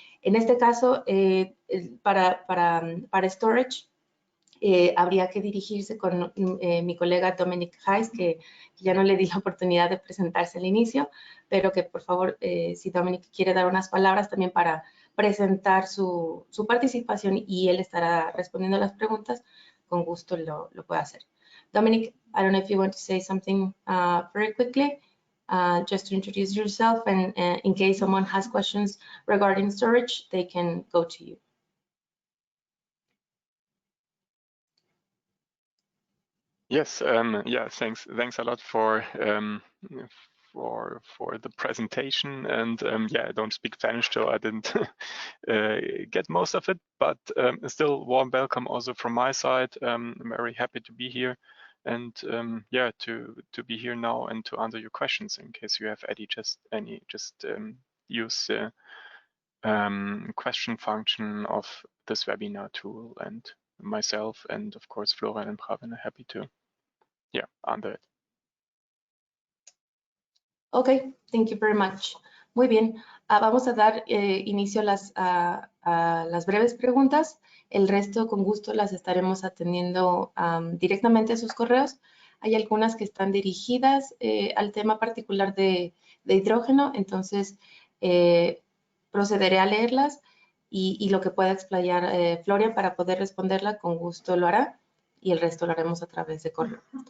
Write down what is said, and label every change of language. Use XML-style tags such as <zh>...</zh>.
<es>En este caso, para storage, habría que dirigirse con mi colega Dominic Hayes, que ya no le di la oportunidad de presentarse al inicio, pero que por favor, si Dominic quiere dar unas palabras también para presentar su participación y él estará respondiendo a las preguntas, con gusto lo puede hacer.</es> <en>Dominic, I don't know if you want to say something very quickly, just to introduce yourself, and in case someone has questions regarding storage, they can go to you. Yes, yeah, thanks a lot for the presentation, and yeah, I don't speak Spanish, so I didn't get most of it, but still warm welcome also from my side. I'm very happy to be here, and yeah, to be here now and to answer your questions in case you have any. Just use the question function of this webinar tool, and myself and of course Florian and Pravin are happy to answer it. Okay, thank you very much.</en> <es>Muy bien, vamos a dar inicio a las breves preguntas. El resto, con gusto, las estaremos atendiendo directamente a sus correos. Hay algunas que están dirigidas al tema particular de hidrógeno, entonces procederé a leerlas y lo que pueda explayar Florian para poder responderla, con gusto lo hará, y el resto lo haremos a través de correo.</es>